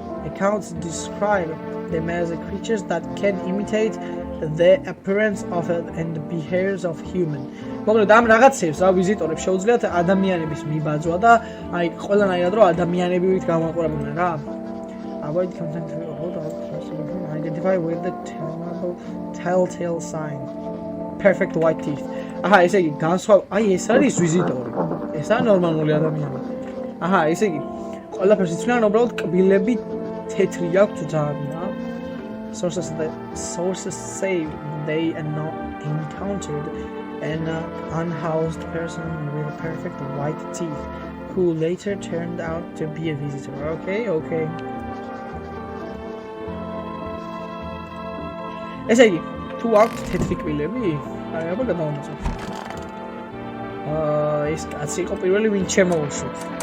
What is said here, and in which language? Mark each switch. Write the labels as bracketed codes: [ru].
[en] Accounts describe them as creatures that can imitate the appearance of and the behaviors of human. [ka] მოკლედ ამ რაღაცებს რა ვიზიტორებს შეუძლიათ ადამიანების მიბაძვა და აი ყველანაირად რომ ადამიანებივით გამოაყურებოდნენ რა. [en] Avoid contact with identify with the telltale sign. Perfect white teeth. [ka] აჰა, ესე იგი აი ეს არის ვიზიტორი. ესაა ნორმალური ადამიანი. აჰა, ესე იგი ყველაფერს იცვლიან, უბრალოდ კბილები თეთრი აქვს ძალიან რა. [en] Sources say they encountered an unhoused person with perfect white teeth who later turned out to be a visitor. Okay. [ka] ესე იგი, თუ აქვთ თეთრი კბილები, აი აბა გადავამოწმოთ. ეს კაცი იყო პირველი, ვინც შემოუშვით.